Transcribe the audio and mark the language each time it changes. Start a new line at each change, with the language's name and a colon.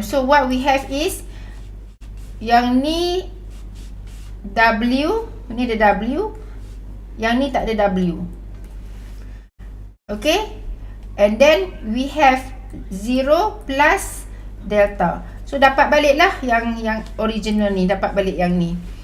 English: So what we have is
Malay: yang ni W, ni ada W, yang ni tak ada W.
English: Okay, and then we have 0 plus delta.
Malay: So dapat balik lah yang original ni, dapat balik yang ni.